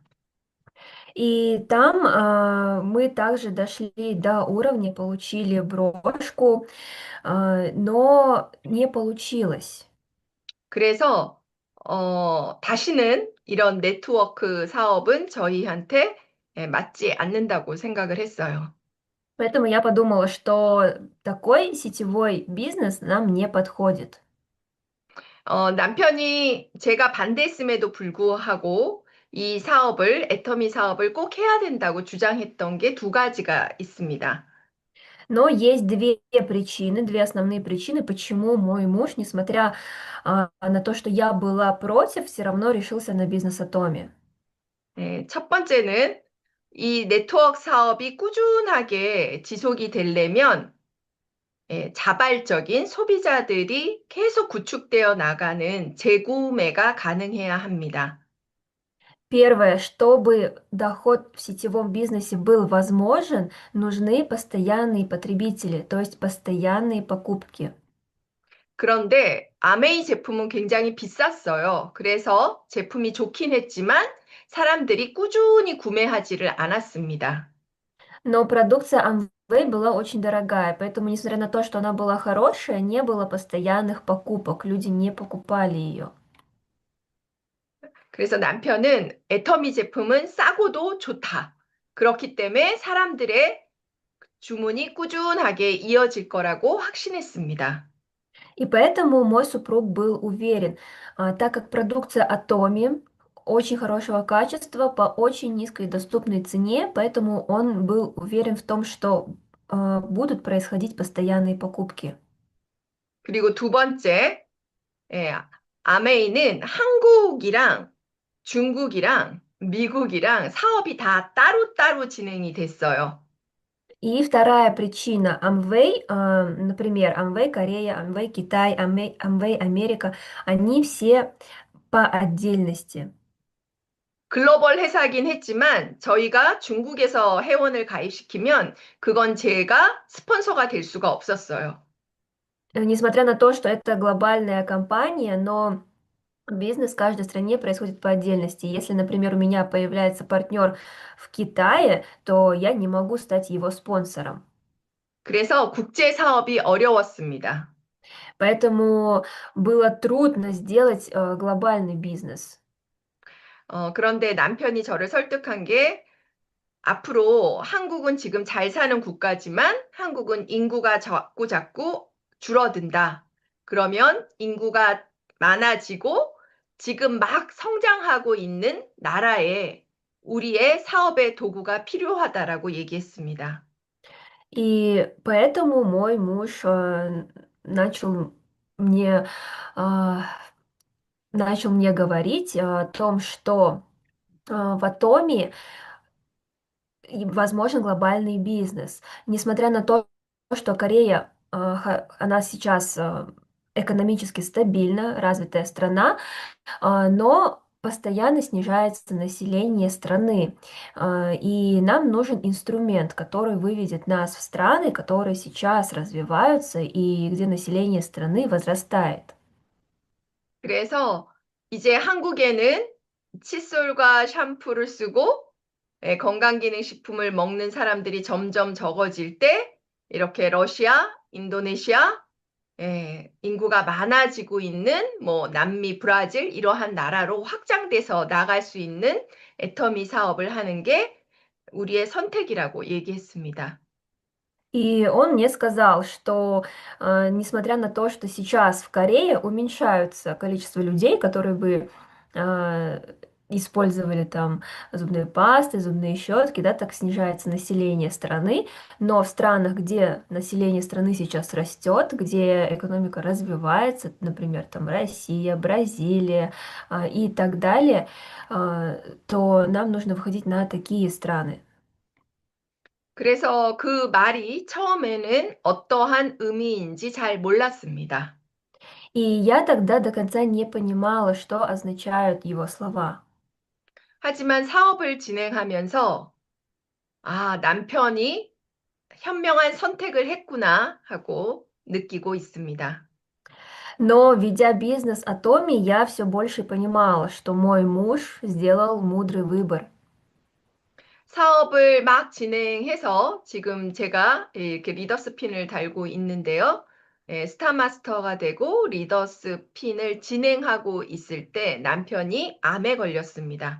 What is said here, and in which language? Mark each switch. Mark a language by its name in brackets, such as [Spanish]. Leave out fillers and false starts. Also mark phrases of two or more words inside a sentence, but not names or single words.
[Russian] И там мы также дошли до уровня, получили брошку, но не получилось. [Korean] 그래서 다시는 이런 네트워크 사업은 저희한테 맞지 않는다고 생각을 했어요. [Russian] Поэтому я подумала, что такой сетевой бизнес нам не подходит. [Korean] 남편이 제가 반대했음에도 불구하고 이 사업을, 애터미 사업을 꼭 해야 된다고 주장했던 게 두 가지가 있습니다. [Russian] Но есть две основные причины, почему мой муж, несмотря на то, что я была против, все равно решился на бизнес Атоми. [Korean] 첫 번째는 이 네트워크 사업이 꾸준하게 지속이 되려면 자발적인 소비자들이 계속 구축되어 나가는 재구매가 가능해야 합니다. [Russian] Первое, чтобы доход в сетевом бизнесе был возможен, нужны постоянные потребители, то есть постоянные покупки. [Korean] 그런데 아메이 제품은 굉장히 비쌌어요. 그래서 제품이 좋긴 했지만 사람들이 꾸준히 구매하지를 않았습니다. [Russian] Но продукция Amway была очень дорогая, поэтому, несмотря на то, что она была хорошая, не было постоянных покупок, люди не покупали ее. [Korean] 그래서 남편은 애터미 제품은 싸고도 좋다. 그렇기 때문에 사람들의 주문이 꾸준하게 이어질 거라고 확신했습니다. [Russian] И поэтому мой супруг был уверен, так как продукция Atomi очень хорошего качества по очень низкой доступной цене, поэтому он был уверен в том, что будут происходить постоянные покупки. [Korean] 그리고 두 번째, 예, 아메이는 한국이랑 중국이랑 미국이랑 사업이 다 따로따로 진행이 됐어요. [Russian] И вторая причина Amway, например, Amway Корея, Amway Китай, Amway Америка, они все по отдельности. [Korean] 글로벌 회사긴 했지만 저희가 중국에서 회원을 가입시키면 그건 제가 스폰서가 될 수가 없었어요. [Russian] Несмотря на то, что это глобальная компания, но бизнес в каждой стране происходит по отдельности. Если, например, у меня появляется партнер в Китае, то я не могу стать его спонсором. [Korean] 그래서 국제 사업이 어려웠습니다. [Russian] Поэтому было трудно сделать глобальный бизнес. [Korean] 그런데 남편이 저를 설득한 게 앞으로 한국은 지금 잘 사는 국가지만 한국은 인구가 자꾸 자꾸 줄어든다. 그러면 인구가 많아지고 지금 막 성장하고 있는 나라에 우리의 사업의 도구가 필요하다라고 얘기했습니다. [Russian] И поэтому мой муж начал мне, а, начал мне говорить о том, что в Атоме возможен глобальный бизнес. Несмотря на то, что Корея, она сейчас экономически стабильна, развитая страна, но постоянно снижается население страны. И нам нужен инструмент, который выведет нас в страны, которые сейчас развиваются и где население страны возрастает. [Korean] 그래서 이제 한국에는 칫솔과 샴푸를 쓰고 건강기능식품을 먹는 사람들이 점점 적어질 때 이렇게 러시아, 인도네시아, 인구가 많아지고 있는 뭐 남미, 브라질 이러한 나라로 확장돼서 나갈 수 있는 애터미 사업을 하는 게 우리의 선택이라고 얘기했습니다. [Russian] И он мне сказал, что несмотря на то, что сейчас в Корее уменьшаются количество людей, которые бы а, использовали там зубные пасты, зубные щетки, да, так снижается население страны, но в странах, где население страны сейчас растет, где экономика развивается, например, там Россия, Бразилия и так далее, то нам нужно выходить на такие страны. [Korean] 그래서 그 말이 처음에는 어떠한 의미인지 잘 몰랐습니다. [Russian] И я тогда до конца не понимала, что означают его слова. [Korean] 하지만 사업을 진행하면서 남편이 현명한 선택을 했구나 하고 느끼고 있습니다. [Russian] Но ведя бизнес Атоми, я все больше понимала, что мой муж сделал мудрый выбор. [Korean] 사업을 막 진행해서 지금 제가 이렇게 리더스 핀을 달고 있는데요. 스타마스터가 되고 리더스 핀을 진행하고 있을 때 남편이 암에 걸렸습니다.